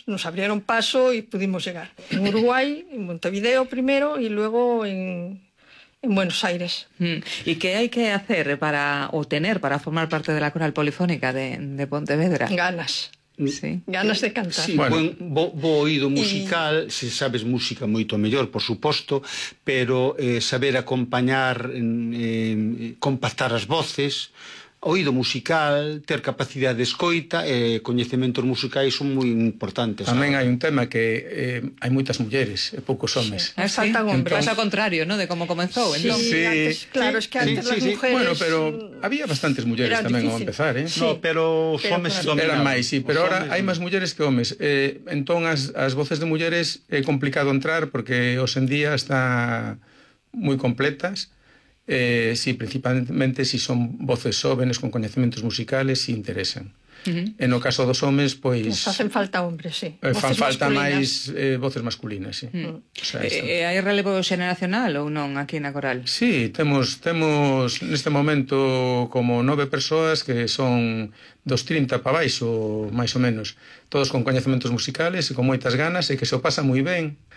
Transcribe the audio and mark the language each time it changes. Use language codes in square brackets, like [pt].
[es] Nos abrieron paso y pudimos llegar. En Uruguay, en Montevideo primero y luego en Buenos Aires. ¿Y qué hay que hacer para formar parte de la Coral Polifónica de Pontevedra? Ganas. Sí. Ganas de cantar. Sí, bueno, bo oído musical, y... [gl] se sabes música moito mellor, por suposto, pero saber acompañar, compactar as voces, oído musical, ter capacidade de escoita, coñecementos musicais son moi importantes. Tamén hai un tema que hai moitas mulleres e poucos homes. [es] Sí, sí. Entonces... [gl] Pasa ao contrario, ¿no?, de como comezou. [es] Sí, entonces... sí, antes, claro, sí, es que antes sí, sí, mujeres... Bueno, pero había bastantes [gl] mulleres tamén ao [es] empezar, ¿eh? [gl] Sí, no, pero os homes eran máis, [es] pero ahora [gl] hai máis mulleres que homes. Entón, as voces de mulleres é complicado entrar porque hoxe en día están moi completas. [es] Sí, principalmente si son voces jóvenes con conocimientos musicales, si interesan. [gl] Uh-huh. En o caso dos homens, pois... [es] Nos hacen falta hombres, sí. [gl] Fan falta máis voces masculinas, sí. Uh-huh. O sea, hai relevo xeneracional ou non aquí na coral? Sí, temos neste momento como 9 persoas que son dos 30 para baixo, máis ou menos. Todos con coñecementos musicales e con moitas ganas e que se o pasa moi ben.